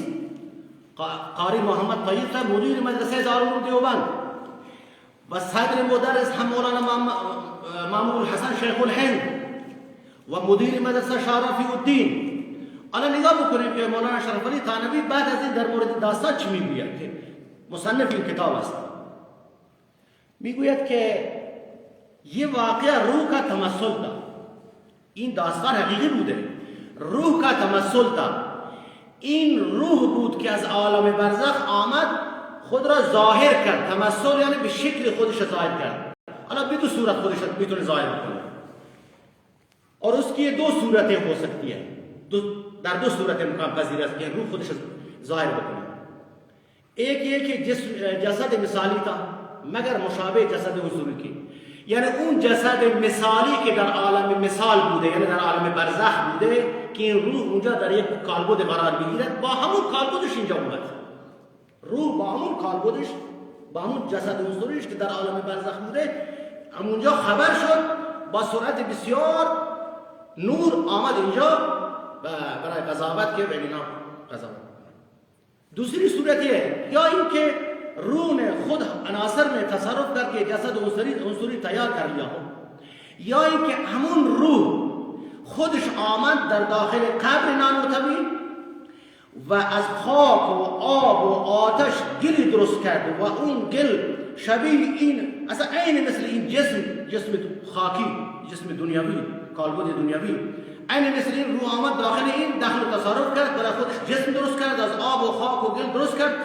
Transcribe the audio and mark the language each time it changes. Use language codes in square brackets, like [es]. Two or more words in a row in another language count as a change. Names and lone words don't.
[fa] قاری محمد طایی صاحب مدیر مدرسه دارالعلوم دیوبند و صدر مدرس هم مولانا محمود الحسن شیخ الهند و مدیر مدرسه شاه رفیع الدین. الان نگاه بکنید که مولانا شرف علی تھانوی بعد از این در مورد داستان چی میگوید که مصنف این کتاب است. میگوید که [ur] یہ واقعہ روح کا تمثل تھا. [fa] این داستان حقیقی بوده، [ur] روح کا تمثل تھا. [fa] این روح بود که از عالم برزخ آمد خود را ظاهر کرد. تمثل یعنی به شکل خودش ظاهر کرد. حالا به دو صورت خودش میتونه ظاهر بکنه [ur] اور اس کی دو صورتیں ہو سکتی ہے. [fa] در دو صورت امکان پذیر است که روح خودش ظاهر بکنه. [ur] ایک یہ کہ جسد مثالی تھا مگر مشابه جسد حضوری کی، [fa] یعنی اون جسد مثالی که در عالم مثال بوده، یعنی در عالم برزخ بوده که این روح اونجا در یک کالبد قرار بگیرد، با همون کالبدش اینجا اومد. روح با همون کالبدش، با همون جسد حضوریش که در عالم برزخ بوده همونجا خبر شد، با سرعت بسیار نور آمد اینجا و برای قضاوت که بگینا قضاوت. [ur] دوسری صورت ہے [fa] یا این که [ur] روح نے خود عناصر میں تصرف کر کے جسد عنصری تیار کر لیا ہو، [fa] یا این که همون روح خودش آمد در داخل قبر نانوتوی و از خاک و آب و آتش گلی درست کرد و اون گل شبیه این اصلا عین مثل این جسم خاکی، جسم دنیاوی، کالبد دنیاوی، عین مثل این روح آمد داخل این دخل و تصرف کرد، برای خودش جسم درست کرد، از آب و خاک و گل درست کرد.